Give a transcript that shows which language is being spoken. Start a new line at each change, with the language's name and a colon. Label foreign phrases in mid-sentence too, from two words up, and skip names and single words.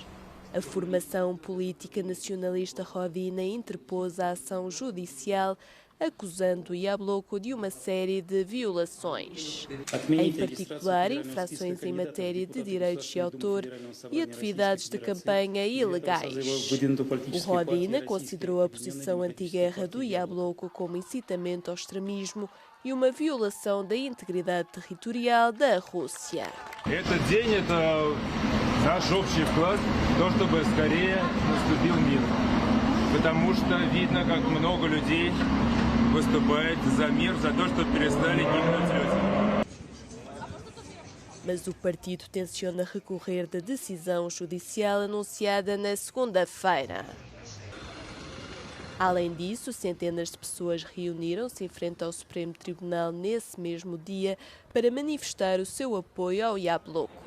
Portuguese: A formação política nacionalista Rodina interpôs a ação judicial acusando Yabloko de uma série de violações, em particular infrações em matéria de direitos de autor e atividades de campanha ilegais. O Rodina considerou a posição anti-guerra do Yabloko como incitamento ao extremismo e uma violação da integridade territorial da Rússia.
Russian: Этот день – это наш общий вклад в то, чтобы скорее наступил мир, потому что видно, как много людей выступает за мир, за то, чтобы перестали гибнуть люди.
Portuguese: Mas o partido tenciona recorrer da decisão judicial anunciada na segunda-feira. Além disso, centenas de pessoas reuniram-se em frente ao Supremo Tribunal nesse mesmo dia para manifestar o seu apoio ao Yabloko.